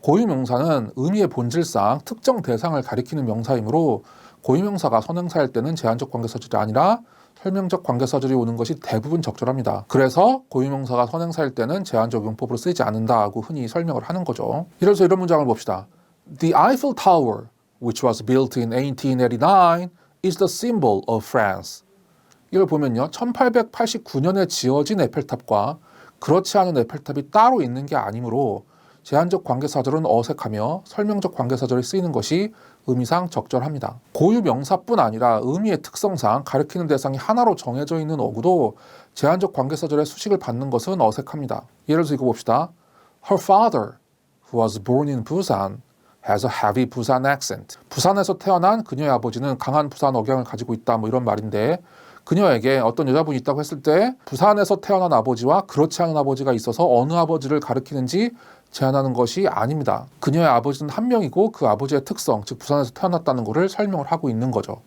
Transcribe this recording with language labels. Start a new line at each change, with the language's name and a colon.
Korean: 고유명사는 의미의 본질상 특정 대상을 가리키는 명사이므로 고유명사가 선행사일 때는 제한적 관계사절이 아니라 설명적 관계사절이 오는 것이 대부분 적절합니다. 그래서 고유명사가 선행사일 때는 제한적 용법으로 쓰이지 않는다고 흔히 설명을 하는 거죠. 예를 들어서 이런 문장을 봅시다.
English: The Eiffel Tower, which was built in 1889, is the symbol of France.
Korean: 이걸 보면요 1889년에 지어진 에펠탑과 그렇지 않은 에펠탑이 따로 있는 게 아니므로 제한적 관계사절은 어색하며 설명적 관계사절이 쓰이는 것이 의미상 적절합니다. 고유 명사뿐 아니라 의미의 특성상 가리키는 대상이 하나로 정해져 있는 어구도 제한적 관계사절의 수식을 받는 것은 어색합니다. 예를 들어서 이거 봅시다.
English: Her father, who was born in Busan, has a heavy Busan accent.
Korean: 부산에서 태어난 그녀의 아버지는 강한 부산 억양을 가지고 있다, 뭐 이런 말인데 그녀에게 어떤 여자분이 있다고 했을 때 부산에서 태어난 아버지와 그렇지 않은 아버지가 있어서 어느 아버지를 가리키는지 제한하는 것이 아닙니다. 그녀의 아버지는 한 명이고 그 아버지의 특성, 즉 부산에서 태어났다는 것을 설명을 하고 있는 거죠.